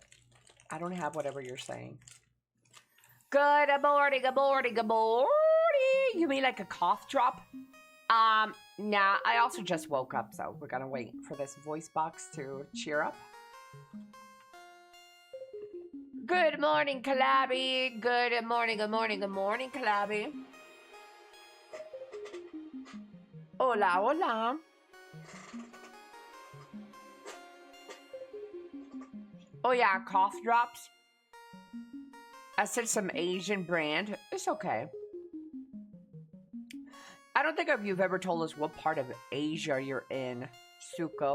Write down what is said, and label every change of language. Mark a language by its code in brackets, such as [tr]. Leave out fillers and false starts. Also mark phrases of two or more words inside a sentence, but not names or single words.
[en] I don't have whatever you're saying. Good morning, good morning, good morning. You mean like a cough drop? Nah, I also just woke up, so we're gonna wait for this voice box to cheer up. Good morning, Kalabby. Good morning, good morning, good morning, Kalabby. [es] Hola, hola. [en] Oh yeah, cough drops. I said some Asian brand. It's okay. I don't think you've ever told us what part of Asia you're in, Suko.